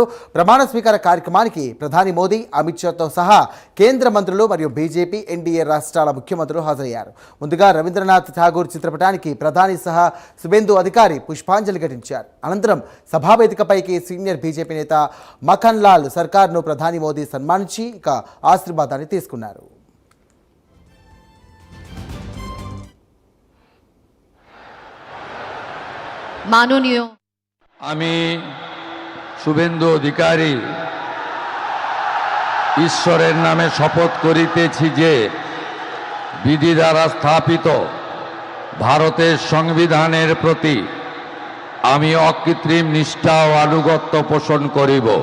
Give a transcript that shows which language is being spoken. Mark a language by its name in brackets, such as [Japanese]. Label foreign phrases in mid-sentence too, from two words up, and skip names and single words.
[Telugu] ప్రమాణ స్వీకార కార్యక్రమానికి ప్రధాని మోదీ, అమిత్ షాతో సహా కేంద్ర మంత్రులు మరియు బీజేపీ, ఎన్డీఏ రాష్ట్రాల ముఖ్యమంత్రులు హాజరయ్యారు. ముందుగా రవీంద్రనాథ్ ఠాగూర్ చిత్రపటానికి ప్రధాని సహా సుబేందు అధికారి పుష్పాంజలి ఘటించారు. అనంతరం సభావేదికపైకి సీనియర్ బీజేపీ నేత మఖన్ లాల్ సర్కార్ను ప్రధాని మోదీ సన్మానించి ఇక ఆశీర్వాదాన్ని తీసుకున్నారు. [Bangla] মাননীয় আমি শুভেন্দু অধিকারী ঈশ্বরের নামে শপথ করিতেছি যে বিধি দ্বারা স্থাপিত ভারতের সংবিধানের প্রতি আমি অকৃত্রিম নিষ্ঠা ও আনুগত্য পোষণ করিব।